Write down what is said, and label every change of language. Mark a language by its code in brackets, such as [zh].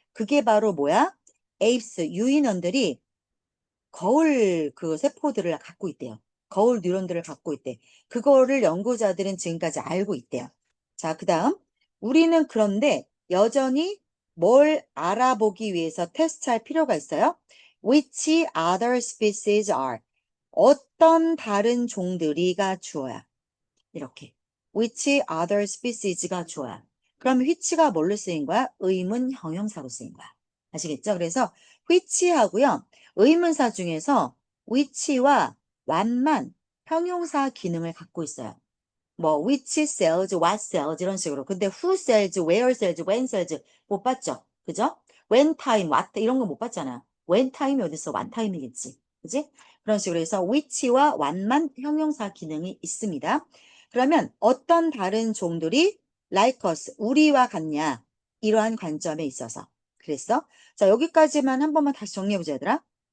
[ko] 그게 바로 뭐야? 에이프스, 유인원들이 거울 그 세포들을 갖고 있대요. 거울 뉴런들을 갖고 있대. 그거를 연구자들은 지금까지 알고 있대요. 자, 그 다음. 우리는 그런데 여전히 뭘 알아보기 위해서 테스트할 필요가 있어요. [en] Which other species are? [ko] 어떤 다른 종들이가 주어야. 이렇게. [en] Which other species [ko] 가 주어야. 그럼 which가 뭘로 쓰인 거야? 의문 형용사로 쓰인 거야. 아시겠죠? 그래서 which하고요. 의문사 중에서 which와 what만 형용사 기능을 갖고 있어요. 뭐 [en] which sells, what sells [ko] 이런 식으로. 근데 [en] who sells, where sells, when sells [ko] 못 봤죠? 그죠? [en] when time, what [ko] 이런 거 못 봤잖아. [en] when time [ko] 이 어딨어? [en] what time [ko] 이겠지. 그지? 그런 식으로 해서 which와 what만 형용사 기능이 있습니다. 그러면 어떤 다른 종들이 [en] like us, [ko] 우리와 같냐? 이러한 관점에 있어서. 그랬어? 자, 여기까지만 한 번만 다시 정리해보자, 얘들아.